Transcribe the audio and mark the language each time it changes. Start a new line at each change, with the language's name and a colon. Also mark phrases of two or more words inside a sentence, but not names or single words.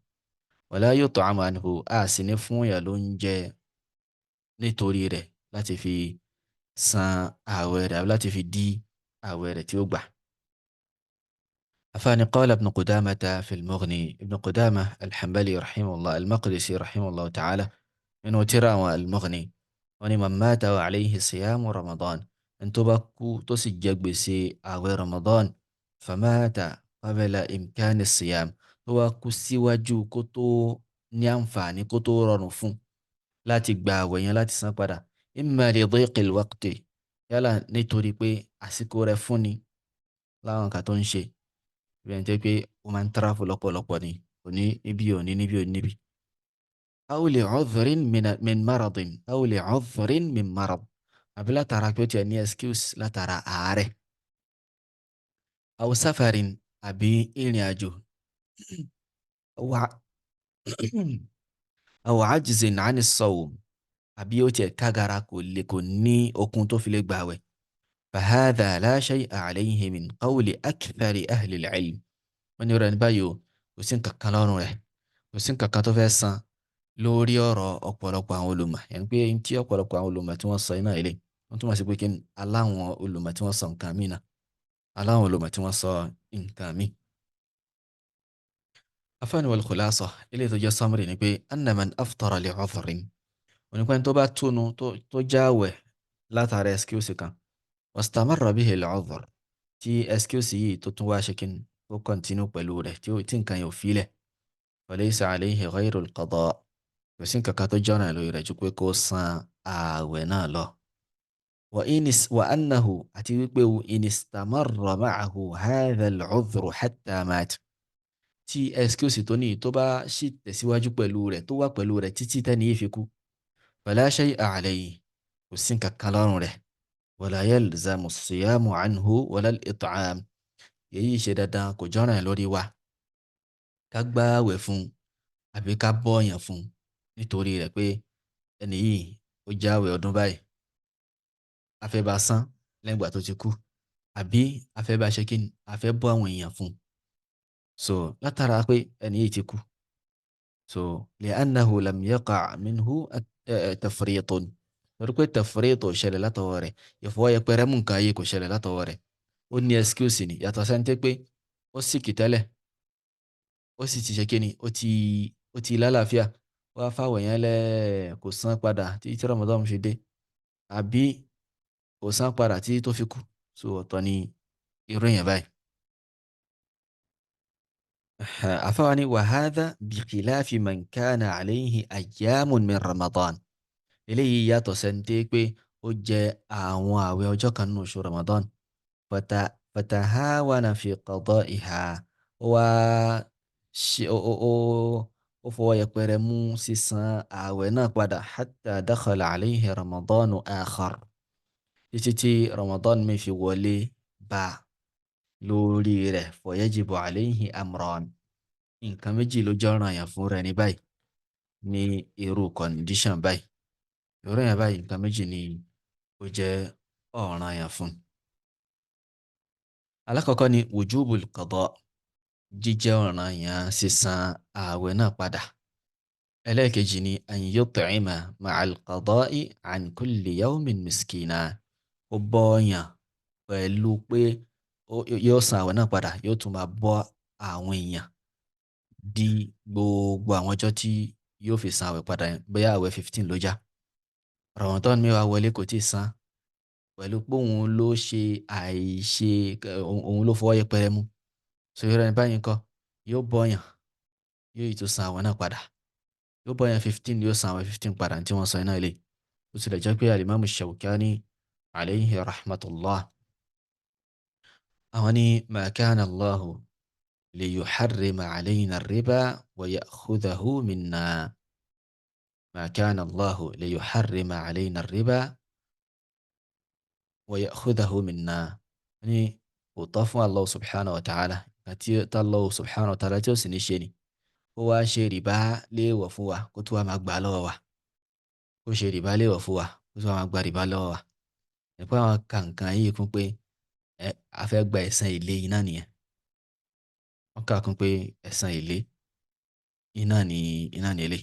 Arabic: ولا يطعم عنه,
Yoruba: a sì ní fún yà ló ń jẹ nítorí rẹ̀ láti fi san ààwẹ̀ rẹ̀ àbí láti fi dí ààwẹ̀ rẹ̀ tí ó gbà.
Arabic: afáàní قال ابن قدامة في المغني، ابن قدامة الحنبلي رحمه الله المقدسي رحمه الله تعالى,
Yoruba: nínú tírà àwọn al-Mughni, wọ́n ní
Arabic: من مات وعليه صيام رمضان,
Yoruba: ẹni tó bá kú tó sì jẹ gbèsè ààwẹ̀ Ramadan,
Arabic: فمات قبل إمكان صيام,
Yoruba: tó wá kú síwájú kó tó ní àǹfààní, kó tó rọrùn fún láti gba ààwẹ̀ yẹn, láti san padà,
Arabic: إما لضيق الوقت,
Yoruba: yálà nítorí pé àsìkò rẹ̀ fún ni láwọn nǹkan tó ń ṣe, bí ẹni tẹ́ pé ó máa ń tráfù lọ́pọ̀lọpọ̀ ni, kò ní níbí, ò ní níbí, ò ní níbí.
Arabic: أو لعذر من مرض، أو لعذر من مرض,
Yoruba: àbí látara pé ó tiẹ̀ ní excuse látara àárẹ̀.
Arabic: أو سفر,
Yoruba: àbí ìrìn àjò.
Arabic: أو عجز عن الصوم,
Yoruba: àbí ó tiẹ̀ kágara, kò ní okun tó fi lè gbààwẹ̀.
Arabic: فهذا لا شيء عليه من قول أكثر أهل العلم,
Yoruba: wọ́n ní rẹ̀ ní báyìí o, kò sí nǹkan kan lọ́rùn rẹ̀, kò sí nǹkan kan tó fẹ́ san lórí ọ̀rọ̀ ọ̀pọ̀lọpọ̀ àwọn olùmọ̀, yẹn pé tí ọ̀pọ̀lọpọ̀ àwọn olùmọ̀ tí wọ́n sọ iná ilé, wọ́n túmọ̀ sí pé kí aláwọn olùmọ̀ tí wọ́n sọ nǹkan mí náà, aláwọn olùmọ̀ tí wọ́n sọ nǹkan mí. afáàní
Arabic: والخلاصة,
Yoruba: ilé tó jẹ́ summary ni pé
Arabic: أن من أفطر لعذر,
Yoruba: onípẹ́ tó bá túnu tó jáwẹ̀ látara excuse kan,
Arabic: واستمر به العذر,
Yoruba: tí excuse yìí tó tún wá ṣe kí ó continue pẹ̀lú rẹ̀, tí nǹkan yóò filẹ̀,
Arabic: فليس عليه غير القضاء,
Yoruba: kò sí nǹkan kan tó jọ́nà lórí rẹ̀ ju pé kó san ààwẹ̀ náà lọ.
Arabic: وأنه,
Yoruba: àti wípé
Arabic: إن استمر معه هذا العذر حتى مات,
Yoruba: tí excuse tó ní tó bá sì tẹ̀síwájú pẹ̀lú rẹ̀, tó wà pẹ̀lú rẹ̀ títí tẹ́ni yìí fi kú,
Arabic: فلا شيء عليه,
Yoruba: kò sí nǹkan kan lọ́rùn rẹ̀,
Arabic: ولا يلزم الصيام عنه ولا الإطعام,
Yoruba: èyí ṣe dandan, kò jọ́nà lórí wa ká gbààwẹ̀ fún àbí ká bọ́ọ̀yàn fún nítorí rẹ̀ pé ẹni yìí ó jáwẹ̀ ọdún báyìí, afẹ́ bá san lẹ́yìn ìgbà tó ti kú, àbí afẹ́ bá ṣe kí ni, afẹ́ bọ́ àwọn èèyàn fún, so látara pé ẹni yìí ti kú,
Arabic: so لأنه لم يقع منه
Yoruba: tafritun, torí pé tafrit ò ṣẹlẹ̀ látọwọ́ rẹ̀, ìfọwọ́ yẹpẹrẹ mú nǹkan yìí kò ṣẹlẹ̀ látọwọ́ rẹ̀, ó ní excuse ni, yàtọ̀ sẹ́ni tó pé ó sick tẹ́lẹ̀, ó sì ti ṣe kíni, ó ti lálàáfíà, ó wá fàwẹ̀ yẹn lẹ̀ kò san padà tí Ramadan ṣe dé, àbí kò san padà tí tó fi kú. So ọ̀tọ̀ ni irú èèyàn báyìí.
Arabic: àfáwa ni وهذا بخلاف من كان عليه أيام من رمضان.
Yoruba: Eléyìí yàtọ̀ sẹ́ni tó pé ó jẹ àwọn àwẹ̀ ọjọ́ kan nínú oṣù Ramadan,
Arabic: فتهاون في قضائها,
Yoruba: ó wá ṣe ó fọwọ́ yẹpẹrẹ mú sísan ààwẹ̀ náà padà
Arabic: حتى دخل عليه رمضان آخر,
Yoruba: títí tí Ramadan mi fi wọlé bá lórí rẹ̀.
Arabic: فيجب عليه أمران,
Yoruba: nǹkan méjì ló jẹ́ ọ̀ranyàn fún rẹ̀ ní báyìí, ní irú condition báyìí. irú yẹn báyìí nǹkan méjì ni ó jẹ́ ọ̀ranyàn fún. Alákọ̀ọ́kọ́ ni
Arabic: وجوب القضاء,
Yoruba: jíjẹ́ ọ̀ranyàn sísan ààwẹ̀ náà padà. Ẹlẹ́ẹ̀kejì ni
Arabic: أن يطعم مع القضاء عن كل يوم مسكينا,
Yoruba: ó bọ́ọ̀yàn pẹ̀lú pé yóò san ààwẹ̀ náà padà, yóò tún máa bọ́ àwọn èèyàn di gbogbo àwọn ọjọ́ tí yóò fi san ààwẹ̀ padà yẹn. Bóyá ààwẹ̀ 15 ló já, Ramadan mi wá wọlé kò tíì san, pẹ̀lú pé òun ló ṣe àìṣe, òun ló fọwọ́ yẹpẹrẹ mú. So irú ẹni báyìí ńkọ́, yóò bọ́ọ̀yàn, yóò yìí tún san ààwẹ̀ náà padà, yóò bọ́ọ̀yàn 15, yóò san ààwẹ̀ 15 padà tí wọ́n sọ iná ilé. Ó tilẹ̀ jẹ́ pé Al-Imam Shawkani
Arabic: عليه رحمة الله,
Yoruba: àwọn ní
Arabic: ما كان الله ليحرم علينا الربا ويأخذه منا. ما كان الله ليحرم علينا الربا ويأخذه منا.
Yoruba: ní kò tọ́ fún Allah
Arabic: سبحانه وتعالى,
Yoruba: àti Allah
Arabic: سبحانه وتعالى
Yoruba: tí ó sì ní ṣe ni kó wá ṣe rìbá léèwọ̀ fún wa kó tó wá máa gbà lọ́wọ́ wa, kó ṣe rìbá léèwọ̀ fún wa kó tó wá máa gba rìbá lọ́wọ́ wa. nípa àwọn kàǹkàn yìí kún pé a fẹ́ gba ẹ̀san èlé iná nìyẹn. wọ́n kà kún pé ẹ̀san èlé iná ni èlé.